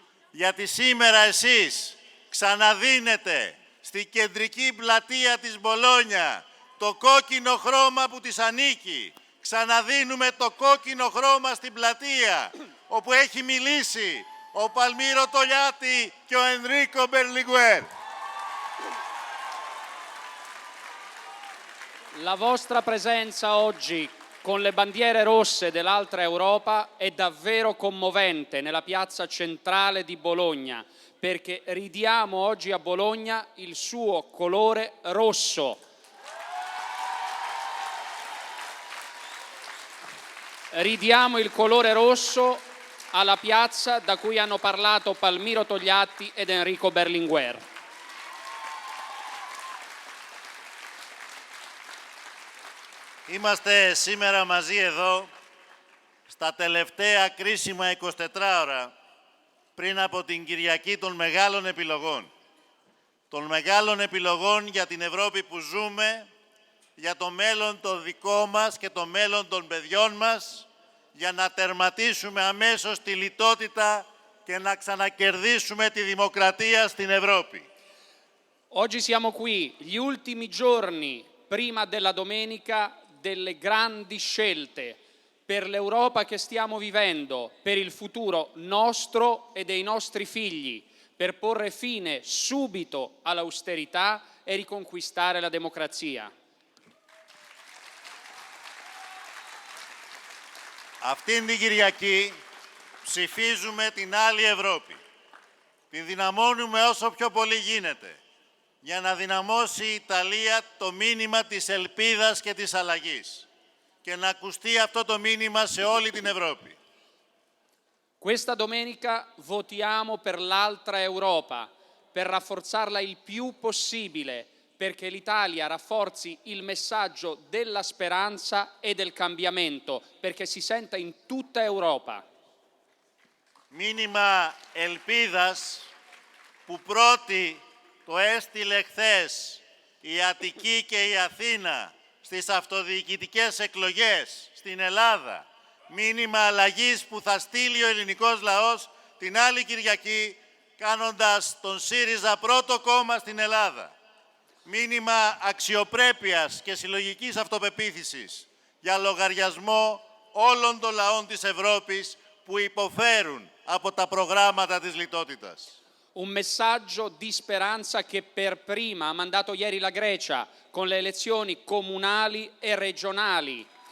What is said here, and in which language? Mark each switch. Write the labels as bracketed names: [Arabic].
[Greek] Γιατί σήμερα εσείς ξαναδίνετε στη κεντρική πλατεία της Μπολόνια το κόκκινο χρώμα που της ανήκει. Ξαναδίνουμε το κόκκινο χρώμα στην πλατεία όπου έχει μιλήσει ο Παλμύρο Τολιάτη και ο Ενρίκο Μπερλιγκουέρ. [Italian] La vostra presenza oggi con le bandiere rosse dell'altra Europa è davvero commovente nella piazza centrale di Bologna, perché ridiamo oggi a Bologna il suo colore rosso. Ridiamo il colore rosso alla piazza da cui hanno parlato Palmiro Togliatti ed Enrico Berlinguer. [Greek] Είμαστε σήμερα μαζί εδώ, στα τελευταία κρίσιμα 24 ώρα, πριν από την Κυριακή των μεγάλων επιλογών. Των μεγάλων επιλογών για την Ευρώπη που ζούμε, για το μέλλον το δικό μας και το μέλλον των παιδιών μας, για να τερματίσουμε amessos τη λιτότητα και να ξανακερδίσουμε τη δημοκρατία στην Ευρώπη. [Italian] Oggi siamo qui, gli ultimi giorni prima della domenica delle grandi scelte per l'Europa che stiamo vivendo, per il futuro nostro e dei nostri figli, per porre fine subito all'austerità e riconquistare la democrazia. [Greek] Αυτήν την Κυριακή ψηφίζουμε την άλλη Ευρώπη. Την δυναμώνουμε όσο πιο πολύ γίνεται, για να δυναμώσει η Ιταλία το μήνυμα της ελπίδας και της αλλαγής και να ακουστεί αυτό το μήνυμα σε όλη την Ευρώπη. [Italian] Questa domenica votiamo per l'altra Europa, per rafforzarla il più possibile, perché l'Italia rafforzi il messaggio della speranza e del cambiamento, perché si senta in tutta Europa. [Greek] Μήνυμα ελπίδας που πρώτη το έστειλε χθες η Αττική και η Αθήνα στις αυτοδιοικητικές εκλογές στην Ελλάδα. Μήνυμα αλλαγής που θα στείλει ο ελληνικός λαός την άλλη Κυριακή, κάνοντας τον ΣΥΡΙΖΑ πρώτο κόμμα στην Ελλάδα. Μήνυμα αξιοπρέπειας και συλλογικής αυτοπεποίθησης για λογαριασμό όλων των λαών της Ευρώπης που υποφέρουν από τα προγράμματα της λιτότητας. [Italian] Un messaggio di speranza che per prima ha mandato ieri la Grecia con le elezioni comunali e regionali.